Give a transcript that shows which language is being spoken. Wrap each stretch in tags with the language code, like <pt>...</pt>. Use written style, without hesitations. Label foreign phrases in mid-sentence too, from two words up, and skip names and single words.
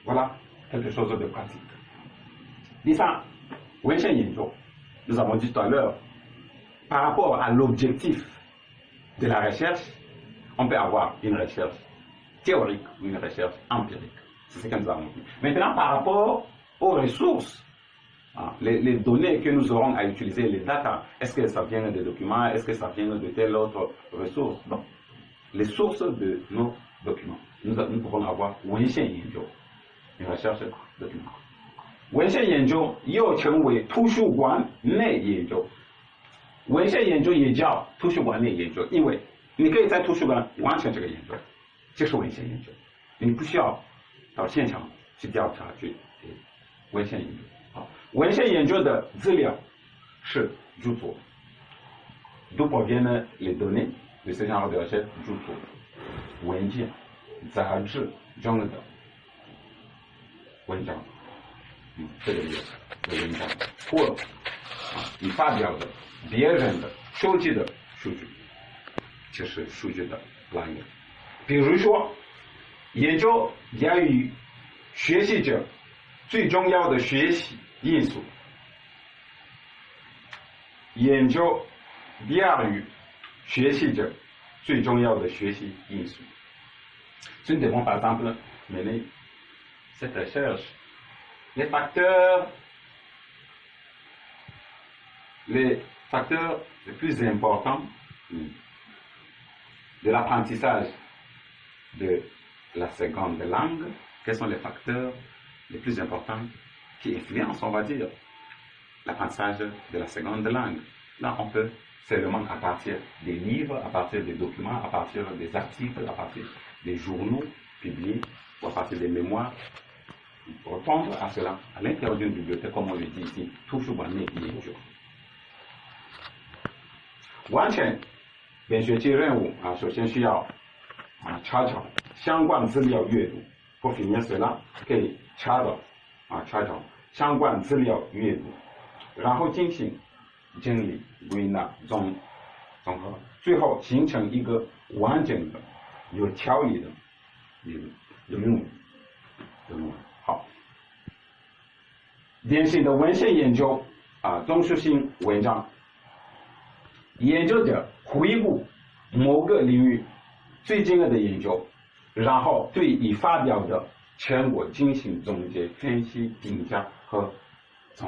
<fr>Voilà quelque chose de pratique.</fr> <zh>第三，文献研究，</zh> <fr>nous avons dit tout à l'heure, par rapport à l'objectif de la recherche, on peut avoir une recherche théorique ou une recherche empirique. C'est ce que nous avons dit. Maintenant, par rapport aux ressources, les données que nous aurons à utiliser, les data, est-ce que ça vient des documents, est-ce que ça vient de telle autre ressource? Non. Les sources de nos documents. Nous pouvons avoir</fr> <zh>文献研究,</zh> <fr>une recherche documentaire.</fr> <zh>文献研究又称为图书馆内研究，文献研究也叫图书馆内研究，因为你可以在图书馆完成这个研究，就是文献研究，你不需要到现场去调查去文献研究。好，文献研究的资料是著作 ，</zh> <fr>d'où proviennent les données de ce genre de recherche</fr> <zh>著作，文件、杂志中的文章。这个意思的文章，或你发表的别人的收集的数据，就是数据的来源。比如说，研究言语学习者最重要的学习因素，研究第二语学习者最重要的学习因素。</zh> <fr>Nous devons par exemple mener cette recherche. Les facteurs les plus importants de l'apprentissage de la seconde langue, quels sont les facteurs les plus importants qui influencent, on va dire, l'apprentissage de la seconde langue? Là, on peut seulement à partir des livres, à partir des documents, à partir des articles, à partir des journaux publiés ou à partir des mémoires, répondre à cela à l'intérieur d'une bibliothèque, comme on le dit ici, toujours bonne 研究。</fr> <zh>完成本学期任务首先需要查找相关资料阅读。</zh> <fr>pour finir cela，</fr> <zh>可以查找相关资料阅读，然后进行整理、归纳、综合，最后形成一个完整的、有条理的论文。好，典型的文献研究综述性文章，研究者回顾某个领域最近的研究，然后对已发表的成果进行总结、分析、评价和综合。</zh>